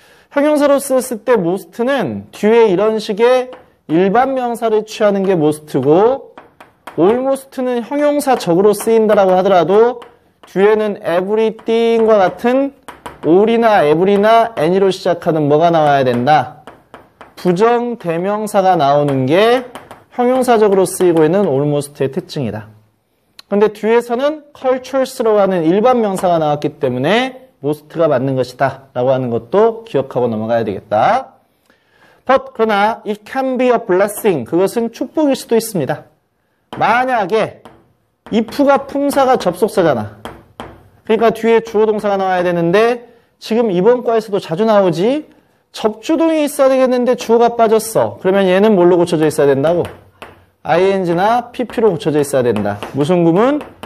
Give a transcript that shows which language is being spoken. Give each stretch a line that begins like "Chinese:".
Korean: 형용사로 쓰였을 때 most는 뒤에 이런 식의 일반 명사를 취하는 게 most고 almost는 형용사적으로 쓰인다라고 하더라도 뒤에는 everything과 같은 all이나 every나 any로 시작하는 뭐가 나와야 된다? 부정 대명사가 나오는 게 형용사적으로 쓰이고 있는 almost의 특징이다. 근데 뒤에서는 cultures라고 하는 일반 명사가 나왔기 때문에 most가 맞는 것이다 라고 하는 것도 기억하고 넘어가야 되겠다.
English: But
Korean: 그러나
English: it can be a blessing
Korean: 그것은 축복일 수도 있습니다. 만약에 if가 품사가 접속사잖아. 그러니까 뒤에 주어 동사가 나와야 되는데 지금 이번 과에서도 자주 나오지 접주동이 있어야 되겠는데 주어가 빠졌어. 그러면 얘는 뭘로 고쳐져 있어야 된다고? ing나 pp로 고쳐져 있어야 된다. 무슨 구문?